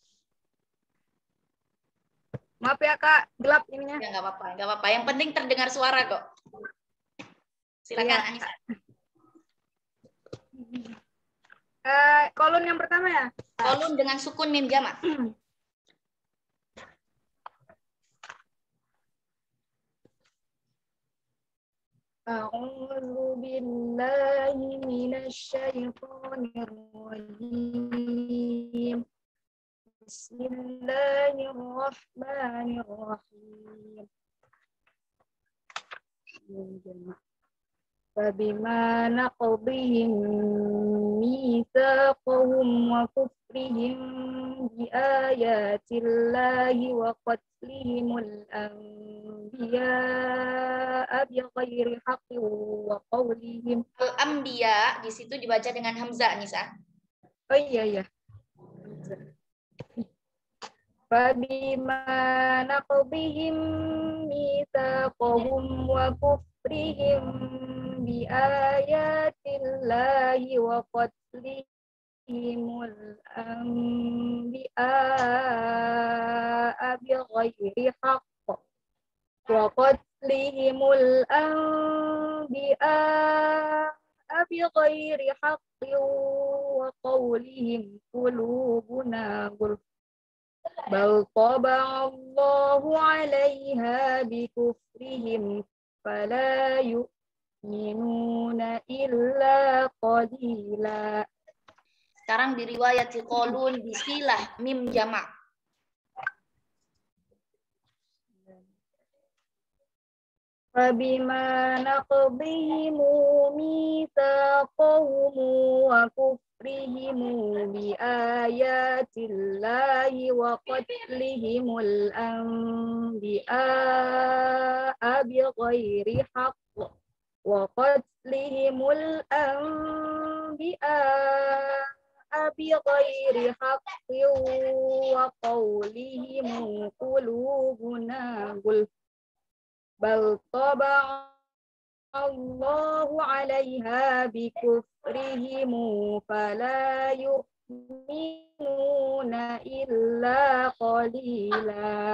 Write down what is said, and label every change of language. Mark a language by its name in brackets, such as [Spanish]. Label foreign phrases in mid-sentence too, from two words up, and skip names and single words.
[Indonesian] Maaf ya Kak, gelap ininya. Ya nggak apa-apa, nggak apa-apa. Yang penting terdengar suara kok. Silakan Iya. Anissa. Kolon yang pertama ya? Kolun dengan sukun mim jama'. [Arabic] أعوذ بالله من الشيطان الرجيم. بسم الله الرحمن الرحيم. فبما نقضهم ميثاقهم وكفرهم بآيات الله وقتلهم الأنبياء بغير حق وقولهم [Indonesian] Al-Anbiya di situ dibaca dengan hamzah Nisa. Oh iya. [Arabic] فبما نقضهم ميثاقهم وكفرهم بآيات الله وقتلهم الأنبياء بغير حق وقتلهم الأنبياء بغير حق وقولهم قلوبنا غلف بل طبع الله عليها بكفرهم فلا يؤمنون إلا قليلا. [Indonesian] Sekarang di riwayat kolun bisilah mim jama'. [Arabic] فبما نقضهم ميثاقهم وكفرهم بآيات الله وقتلهم الأنبياء بغير حق وقتلهم الأنبياء بغير حق وقولهم قلوبنا غلف بل طبع الله عليها بكفرهم فلا يؤمنون إلا قليلا.